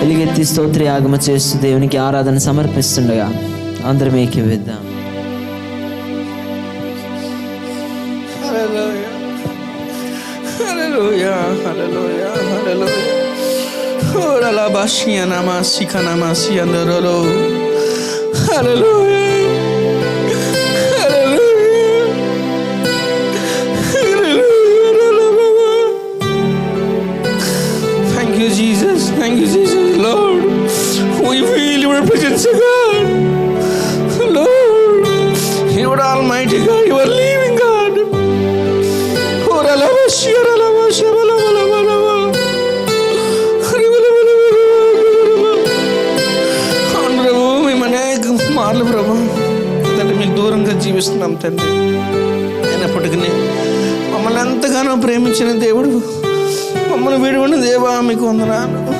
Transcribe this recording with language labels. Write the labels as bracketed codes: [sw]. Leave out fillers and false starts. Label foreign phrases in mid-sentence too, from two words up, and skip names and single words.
[te] ఎలుగెత్తి స్తోత్ర యాగమ చేస్తూ దేవునికి ఆరాధన సమర్పిస్తుండగా అందరం ఏకీవిద్దాం. [en] Hallelujah, hallelujah, hallelujah. Ora la bashia namasi kanamasi andorolo. Hallelujah. Hallelujah. Hallelujah. Thank you, Jesus. Thank you, Jesus. Lord, we feel your presence, God. Lord, you are Almighty God. You are living God. [te] మేము అనేక మార్లు ప్రభా తండ్రి మీకు దూరంగా జీవిస్తున్నాం తండ్రి. అయినప్పటికీ మమ్మల్ని ఎంతగానో ప్రేమించిన దేవుడు, మమ్మల్ని విడువని దేవా మీకు వందనాలు.